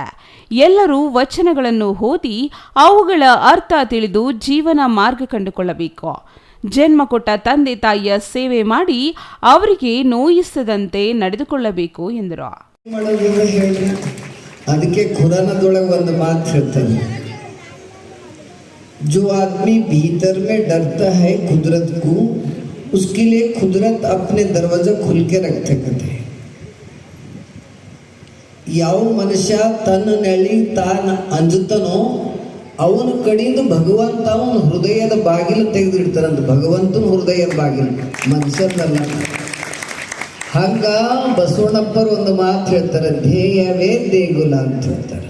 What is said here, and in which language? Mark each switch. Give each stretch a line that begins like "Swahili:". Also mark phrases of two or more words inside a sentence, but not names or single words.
Kannada: ಎಲ್ಲರೂ ವಚನಗಳನ್ನು ಓದಿ ಅವುಗಳ ಅರ್ಥ ತಿಳಿದು ಜೀವನ ಮಾರ್ಗ ಕಂಡುಕೊಳ್ಳಬೇಕು. ಜನ್ಮ ಕೊಟ್ಟ ತಂದೆ ತಾಯಿಯ ಸೇವೆ ಮಾಡಿ ಅವರಿಗೆ ನೋಯಿಸದಂತೆ ನಡೆದುಕೊಳ್ಳಬೇಕು ಎಂದರು. ಅದಕ್ಕೆ ಖುರಾನದೊಳಗೆ ಒಂದು ಮಾತು ಹೇಳ್ತಾನೆ,
Hindi: जो आदमी भीतर में डरता है कुदरत को, उसके लिए कुदरत अपने दरवाजा खुल के रखते कहते हैं.
Kannada: ಯಾವ ಮನುಷ್ಯ ತನ್ನ ನೆಳಿ ತಾನ ಅಂಜುತ್ತಾನೋ ಅವನ ಕಡೆಯಿಂದ ಭಗವಂತ ಅವನ ಹೃದಯದ ಬಾಗಿಲು ತೆಗೆದಿಡ್ತಾರಂತ. ಭಗವಂತನ ಹೃದಯದ ಬಾಗಿಲು, ಮನುಷ್ಯನಲ್ಲ. ಹಂಗ ಬಸವಣ್ಣಪ್ಪರು ಒಂದು ಮಾತು ಹೇಳ್ತಾರೆ, ಧ್ಯೇಯವೇ ದೇಗುಲ ಅಂತ ಹೇಳ್ತಾರೆ.